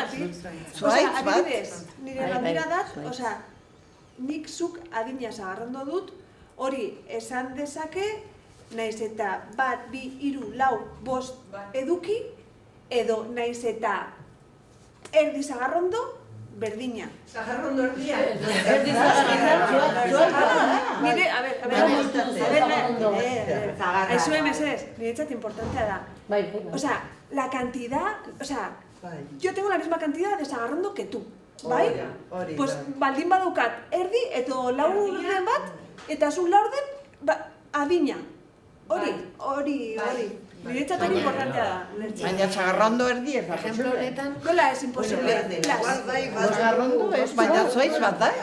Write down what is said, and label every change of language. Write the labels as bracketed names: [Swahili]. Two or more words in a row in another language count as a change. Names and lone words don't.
[Basque] Adibidez, nire galdera dat, nik zuk adina sagarrondo dut, hori esan dezake, naiz eta 1, 2, 3, 4, 5 eduki, edo naiz eta erdi sagarrondo, berdina. Sagarrondo erdia? Erdi sagarrondo. Nire, [Spanish] a ver, [Basque] aizu emesez, niretzat importantea da. [Spanish] Osea, la cantidad, yo tengo la misma cantidad de sagarrondo que tú. [Basque] Bai? Pues baldin badukat erdi, edo laurden bat, eta zu laurden adina. Hori. Niretzat hori importantea da. Baina sagarrondo erdi ez da. Ejemplo honetan... Nola ez imposible. Sagarrondo ez, baina zoiz bat da.